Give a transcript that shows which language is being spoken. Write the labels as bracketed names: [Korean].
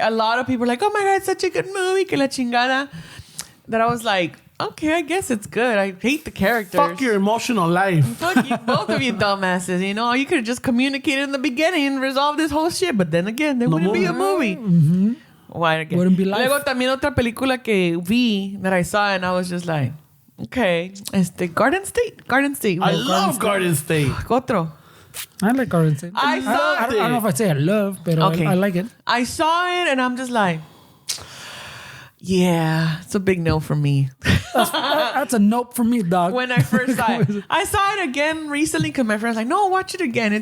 [English] A lot of people are like, oh my God, it's such a good movie, [Spanish] que la chingada. [English] That I was like, okay, I guess it's good. I hate the characters. Fuck your emotional life. Fuck you, both of you dumbasses. You know, you could have just communicated in the beginning and resolved this whole shit. But then again, there wouldn't be a movie. Why again? Wouldn't be life. [Spanish] Luego también otra película que vi [English] that I saw and I was just like, okay, Garden State. Garden State. I love Garden State. [Spanish] Otro. [English] I like Garden State. I saw I don't know if I say I love, but Okay. I like it. I saw it and I'm just like, yeah, it's a big no for me. That's a nope for me, dog. When I first saw it, I saw it again recently because my friend's like, no, watch it again.